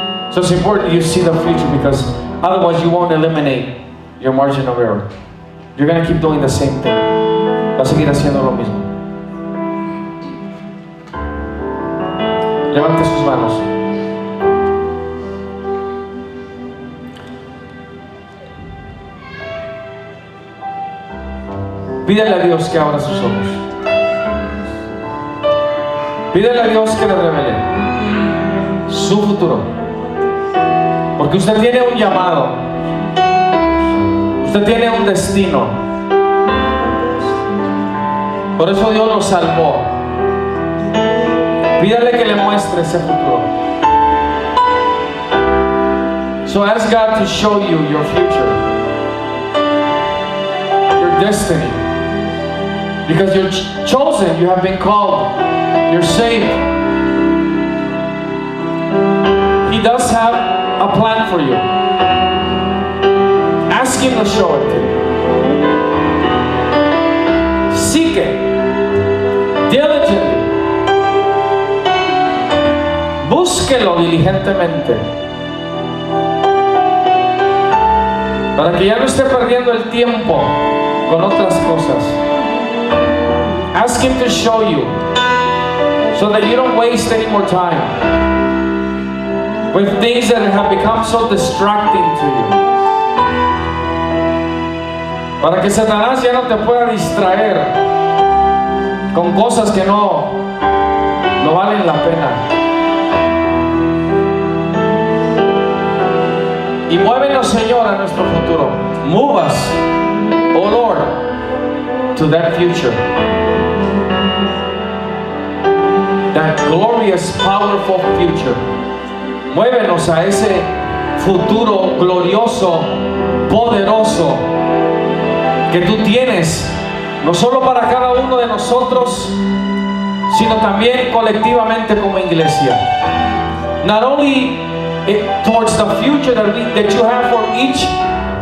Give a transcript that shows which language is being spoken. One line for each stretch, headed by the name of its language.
English: So it's important you see the future, because otherwise you won't eliminate your margin of error. You're going to keep doing the same thing.
Spanish: Vas a seguir haciendo lo mismo. Levante sus manos. Pídele a Dios que abra sus ojos. Pídele a Dios que le revele su futuro. Porque usted tiene un llamado. Usted tiene un destino. Por eso Dios lo salvó. Pídale que le muestre ese futuro.
English: So ask God to show you your future, your destiny. Because you're chosen, you have been called, you're saved. He does have a plan for you. Ask Him to show it to you. Seek it diligently.
Spanish: Búsquelo diligentemente, para que ya no esté perdiendo el tiempo con otras cosas.
English: Ask Him to show you, so that you don't waste any more time with things that have become so distracting to you.
Spanish: Para que Satanás ya no te pueda distraer con cosas que no valen la pena. Y muévenos, Señor, a nuestro futuro.
English: Move us, oh Lord, to that future. That glorious, powerful future.
Spanish: Muévenos a ese futuro glorioso, poderoso que tú tienes, no solo para cada uno de nosotros, sino también colectivamente como iglesia.
English: Not only towards the future that you have for each